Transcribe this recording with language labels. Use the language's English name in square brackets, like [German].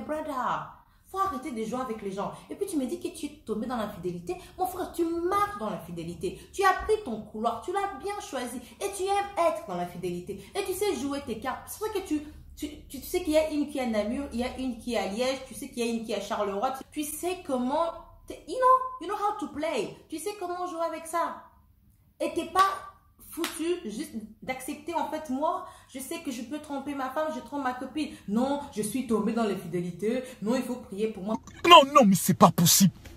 [French] Mais brother, faut arrêter de jouer avec les gens. Et puis tu me dis que tu es tombé dans l'infidélité. Mon frère, tu marches dans l'infidélité. Tu as pris ton couloir, tu l'as bien choisi et tu aimes être dans l'infidélité. Et tu sais jouer tes cartes. C'est vrai que tu sais qu'il y a une qui est à Namur, il y a une qui est à Liège, tu sais qu'il y a une qui est à Charleroi. Tu sais comment, [English] you know how to play. [French] Tu sais comment jouer avec ça. Et t'es pas foutu juste d'accepter en fait moi, je sais que je peux tromper ma femme, je trompe ma copine. Non, je suis tombée dans l'infidélité. Non, il faut prier pour moi. Non, mais c'est pas possible.